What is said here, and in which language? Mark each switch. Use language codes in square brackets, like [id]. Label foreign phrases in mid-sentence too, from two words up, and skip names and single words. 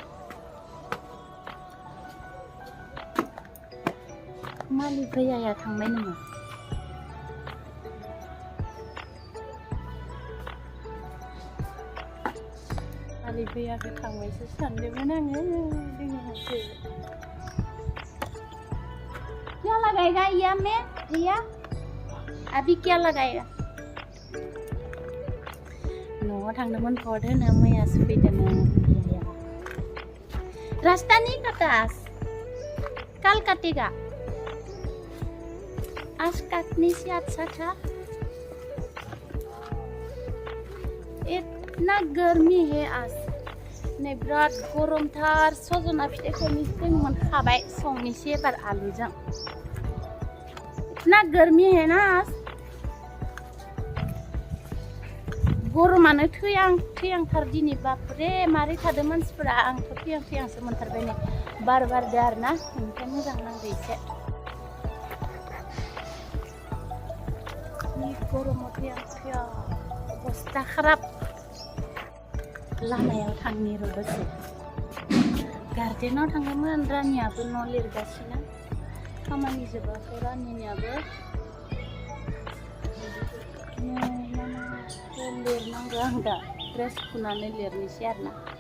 [brx] मालिक भैयाया थांबाय नामा मालिक भैयाखौ थांबायसो सानदोंमोन आङो दिनैहायसो [hi] क्या लगाएगा या मैं भैया अभी क्या लगाएगा [brx] न'आव थांदोंमोन भट होनो मैयासो फैदोंमोन भैयाया [hi] रास्ता नहीं कटा कल कटेगा आज काटने से अच्छा था इतना गर्मी है आज [brx] नै बिराद गरमथार सजना फिथाइखौ जों मोनखाबाय संनोसै एबार आलुजों [hi] इतना गर्मी है ना आज [brx] गरमानो थैहांथार दिनै बापरे मारै थादों मानसिफोरा आंथ' थैहांसो मोनथारबाय नै बार बारदो आरोना ओमफ्राय मोजां नांदो एसे गरमाव थैहां अबस्था खाराब लामायाव थांनि र' दसे गार्डेनाव थांदोंमोन रानियाबो न' लिरगासिनो खामानि जोबाखै रानिनियाबो लिरनांगौ आं दा ड्रेस खुनानै लिरनोसै आरोना